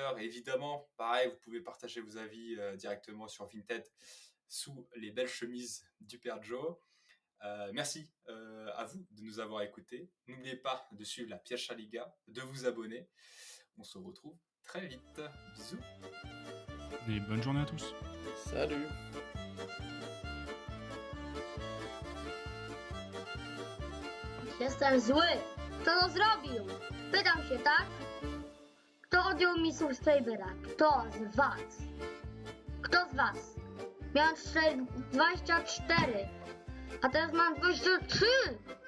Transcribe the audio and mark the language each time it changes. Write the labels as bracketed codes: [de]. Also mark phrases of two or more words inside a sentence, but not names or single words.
[fr] Évidemment, pareil, vous pouvez partager vos avis directement sur Vinted sous les belles chemises du Père Joe. Merci à vous de nous avoir écoutés. N'oubliez pas de suivre la Pierwsza Liga, de vous abonner. On se retrouve très vite. Bisous. Et bonne journée à tous. Salut! [pl] Jestem zły. Kto to zrobił? Pytam się, tak? Kto odjął mi subskrybera? Kto z was? Kto z was? Miałem 24, a teraz mam 23.